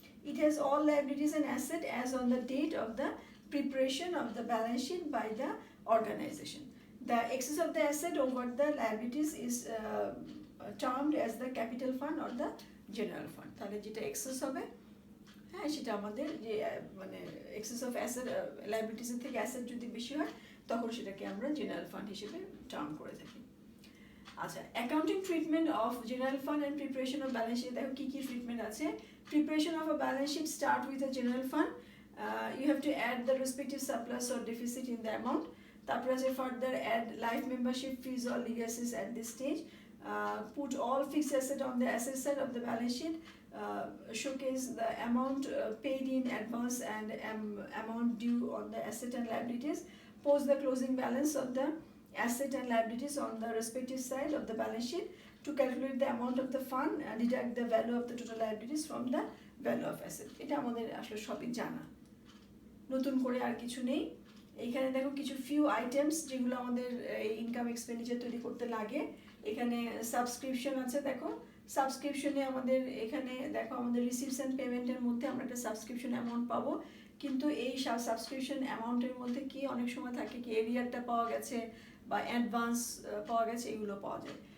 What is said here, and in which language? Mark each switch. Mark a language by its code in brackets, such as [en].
[en] It has all liabilities and assets as on the date of the preparation of the balance sheet by the organization. The excess of the asset over the liabilities is termed as the capital fund or the general fund. [bn] তাহলে যেটা access হবে, হ্যাঁ, সেটা আমাদের যে মানে access of asset লাইবিলিটিসের থেকে asset যদি বেশি হয় তখন সেটাকে আমরা জেনারেল ফান্ড হিসেবে টার্ম করে থাকি। [en] আচ্ছা, accounting treatment of general fund and preparation of balance sheet, [bn] দেখো কী কী ট্রিটমেন্ট আছে। [en] Preparation of a balance sheet start with a general fund, you have to add the respective surplus or deficit in the amount. [bn] তারপরে আছে [en] Further add life membership fees or legacies at this stage, put all fixed asset on the asset side of the balance sheet, showcase the amount paid in advance and amount due on the asset and liabilities, post the closing balance of the asset and liabilities on the respective side of the balance sheet to calculate the amount of the fund and deduct the value of the total liabilities from the value of asset. [bn] এটা আমাদের আসলে সবই জানা, নতুন করে আর কিছু নেই। এইখানে দেখো কিছু ফিউ আইটেমস যেগুলো আমাদের ইনকাম এক্সপেন্ডিচার তৈরি করতে লাগে। এখানে সাবস্ক্রিপশন আছে, দেখো সাবস্ক্রিপশনে আমাদের এখানে দেখো আমাদের রিসিভস অ্যান্ড পেমেন্টের মধ্যে আমরা একটা সাবস্ক্রিপশন অ্যামাউন্ট পাবো, কিন্তু এই সাবস্ক্রিপশন অ্যামাউন্টের মধ্যে কি অনেক সময় থাকে কি এরিয়ারটা পাওয়া গেছে বা অ্যাডভান্স পাওয়া গেছে, এগুলো পাওয়া যায়।